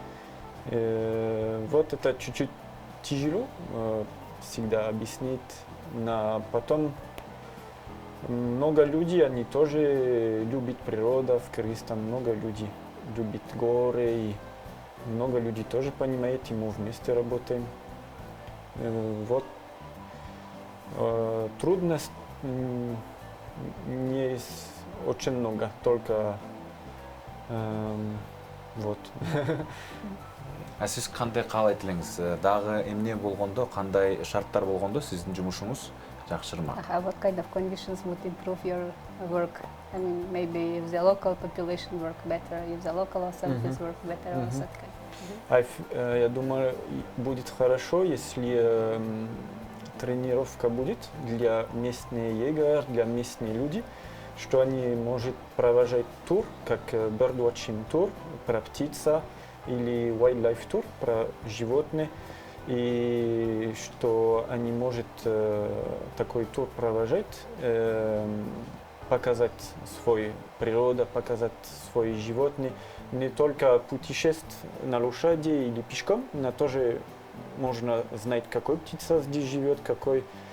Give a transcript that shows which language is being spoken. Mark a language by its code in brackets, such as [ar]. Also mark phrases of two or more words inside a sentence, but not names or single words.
[ru] Вот это чуть-чуть тяжело всегда объяснить, но потом много людей, они тоже любят природу в Кыргызстане, много людей любят горы, и много людей тоже понимают, и мы вместе работаем. Вот трудность не очень много, только вот. [ky] А сиз кандай каалайт элеңиз? Дагы эмне болгондо, кандай шарттар болгондо сиздин жумушуңуз жакшырмак? [en] What kind of conditions would improve your work? I mean, maybe if the local population work better, if the local authorities work better, or something. [ru] Я думаю, будет хорошо, если тренировка будет для местных егерей, для местных людей, что они могут провожать тур, как birdwatching тур про птица или wildlife тур про животных, и что они могут такой тур провожать, показать свою природу, показать свои животные, не только путешествовать на лошади или пешком, но тоже можно знать, какой птица здесь живет, какой